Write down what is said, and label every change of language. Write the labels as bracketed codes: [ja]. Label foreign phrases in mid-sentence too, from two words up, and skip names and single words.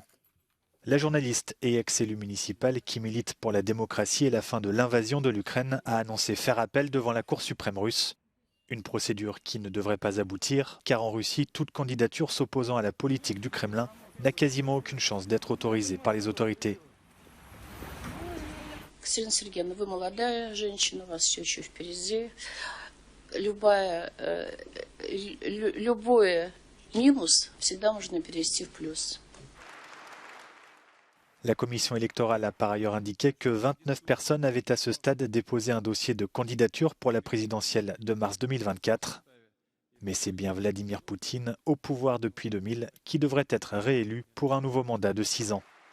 [fr] La journaliste et ex-élue municipale qui milite pour la démocratie et la fin de l'invasion de l'Ukraine a annoncé faire appel devant la Cour suprême russe. Une procédure qui ne devrait pas aboutir, car en Russie, toute candidature s'opposant à la politique du Kremlin n'a quasiment aucune chance d'être autorisée par les autorités. [ru] Екатерина Сергеевна, вы молодая женщина, у вас все еще впереди. Любой минус всегда можно перевести в плюс. [fr] La commission électorale a par ailleurs indiqué que 29 personnes avaient à ce stade déposé un dossier de candidature pour la présidentielle de mars 2024. Mais c'est bien Vladimir Poutine, au pouvoir depuis 2000, qui devrait être réélu pour un nouveau mandat de 6 ans.